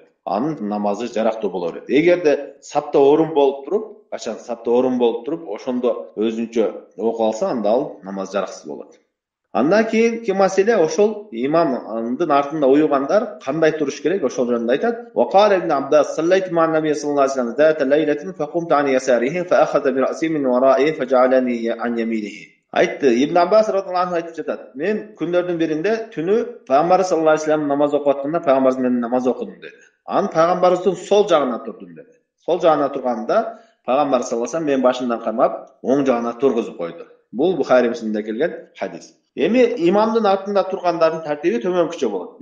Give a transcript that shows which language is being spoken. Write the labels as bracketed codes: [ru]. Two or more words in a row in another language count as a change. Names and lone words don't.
[ky] Анын намазы жарактуу боло берет. Эгерде сапта орун болуп туруп, качан сапта орун болуп туруп, ошондо өзүнчө окуп алса, анда ал намаз жараксыз болот. Андан кийинки маселе ошол имамдын артында уюгандар кандай туруш керек, ошол жөнүндө айтат. [ar] وقال ابن عباس صليت مع النبي صلى الله عليه وسلم ذات ليلة فقمت عن يساره فأخذ برأسي من ورائي فجعلني عن يمينه. [ky] Айтты, Ибн Аббас [ar] رضي الله عنه [ky] айтып жатат. Мен күндөрдүн биринде түнү пайгамбар [ar] صلى الله عليه وسلم [ky] намаз окуп атканда пайгамбар менен намаз окудум деди. Анын пайгамбарыбыздын сол жагына турдум деди. Сол жагына турганда пайгамбар [ar] صلى الله عليه وسلم [ky] менин башымдан кармап, оң жагына тургузуп койду. Бул Бухари Муслимде келген хадис. Эми имамдын артында тургандардын тартиби төмөнкүчө болот.